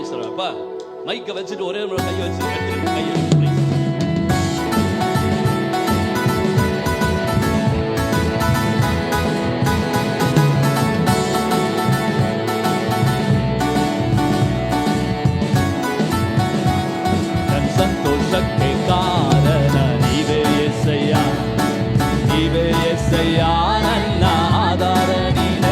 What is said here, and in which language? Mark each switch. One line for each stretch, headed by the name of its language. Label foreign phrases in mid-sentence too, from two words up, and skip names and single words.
Tamil: அப்பா மைக்கை வச்சுட்டு ஒரே ஒரு கையை வச்சு எடுத்துட்டு கையை please.
Kannada: ನನ್ನ ಸಂತೋಷಕ್ಕೆ ಕಾರಣ ನೀವೇ యేసయ్య, ನೀವೇ యేసయ్య, ನನ್ನ ಆಧಾರ ನೀನೇ.